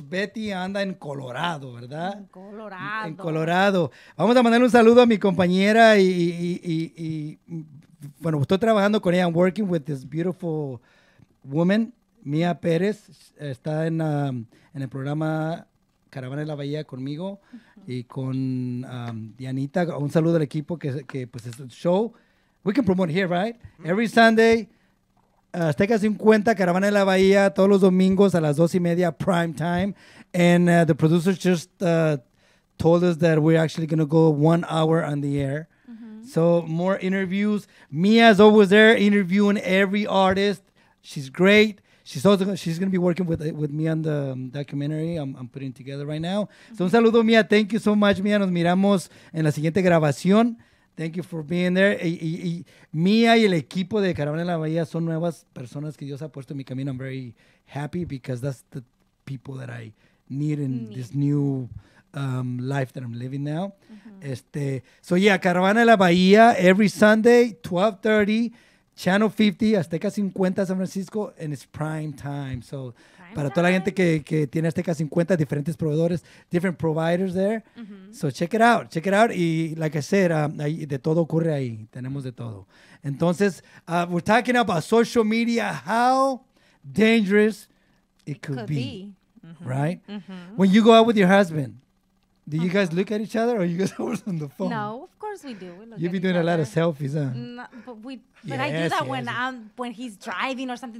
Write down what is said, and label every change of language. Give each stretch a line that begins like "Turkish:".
Spanish: Betty anda en Colorado, ¿verdad? En Colorado. Vamos a mandar un saludo a mi compañera y bueno, estoy trabajando con ella.
English: I'm working with this beautiful woman, Mia Pérez.
Spanish: Está en el programa Caravana de la Bahía conmigo y con Dianita. Un saludo al equipo que pues es el show.
English: We can promote here, right? Every Sunday. Azteca 50, Caravana de la Bahía,
Spanish: todos los domingos a las
English: 2:30 prime time. And the producers just told us that we're actually going to go 1 hour on the air. So more interviews. Mia's always there interviewing every artist. She's great. She's going to be working with me on the documentary I'm putting together right now.
Spanish: So un saludo, Mia.
English: Thank you so much,
Spanish: Mia. Nos miramos en la siguiente grabación.
English: Thank you for being there.
Spanish: Y Mia y el equipo de Caravana de la Bahía son nuevas personas que Dios ha puesto en mi camino.
English: I'm very happy because that's the people that I need in this new life that I'm living now. So yeah, Caravana de la Bahía every Sunday, 12:30, Channel 50, Azteca 50, San Francisco, and it's prime time.
Spanish: So para toda la gente que tiene Azteca 50, diferentes proveedores,
English: different providers there. So check it out.
Spanish: Y
English: like I said,
Spanish: ahí de todo ocurre ahí. Tenemos de todo.
English: Entonces, we're talking about social media, how dangerous it could be. Right? When you go out with your husband, do you guys look at each other or you guys always on the phone? No, of course we do. You be doing a lot of selfies, huh? No, but I do that when he's driving or something.